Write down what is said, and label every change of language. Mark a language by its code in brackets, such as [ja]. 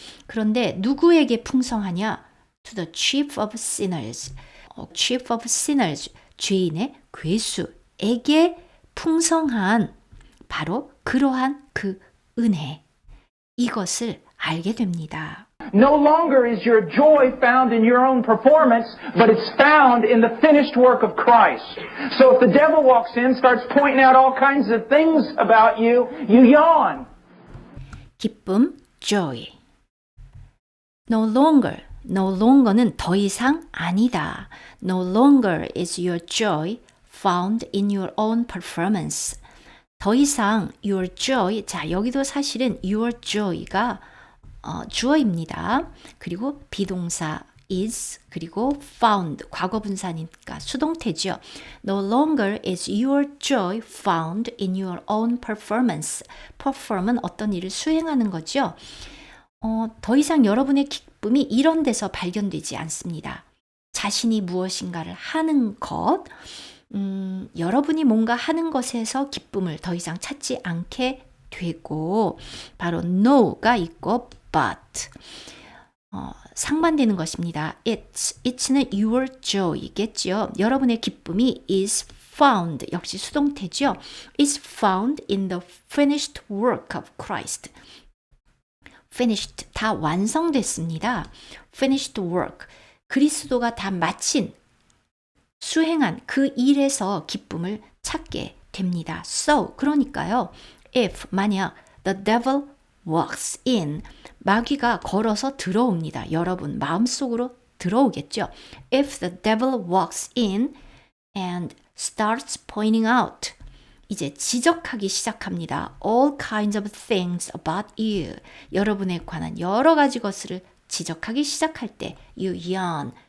[ko] 그런데 누구에게 풍성하냐? [en] to the chief of sinners. chief of sinners. [ko] 죄인의 괴수에게 풍성한 바로 그러한 그 은혜. 이것을 알게 됩니다. [en] No longer is your joy found in your own performance, but it's found in the finished work of Christ. So if the devil walks in, starts pointing out all kinds of things about you, you yawn. [ko] 기쁨, joy. [en] No longer [ko] 는 더 이상 아니다. [en] No longer is your joy found in your own performance. [ko] 더 이상 [en] your joy, [ko] 자 여기도 사실은 your joy가 주어입니다. 그리고 비동사 is 그리고 found 과거 분사니까 수동태죠. [en] No longer is your joy found in your own performance. [ko] perform은 어떤 일을 수행하는 거죠. 더 이상 여러분의 기쁨이 이런 데서 발견되지 않습니다. 자신이 무엇인가를 하는 것, 여러분이 뭔가 하는 것에서 기쁨을 더 이상 찾지 않게 되고 바로 no가 있고 but 상반되는 것입니다. [en] It's, [ko] 는 [en] your joy [ko] 겠죠. 여러분의 기쁨이 [en] is found [ko] 역시 수동태죠. [en] is found in the finished work of Christ. [ko] finished 다 완성됐습니다. [en] finished work [ko] 그리스도가 다 마친 수행한 그 일에서 기쁨을 찾게 됩니다. So 그러니까요. [en] If [ko] 만약 [en] the devil walks in [ko] 마귀가 걸어서 들어옵니다. 여러분 마음속으로 들어오겠죠. [en] If the devil walks in and starts pointing out [ko] 이제 지적하기 시작합니다. [en] All kinds of things about you. [ko] 여러분에 관한 여러 가지 것을 지적하기 시작할 때 [en] you yawn.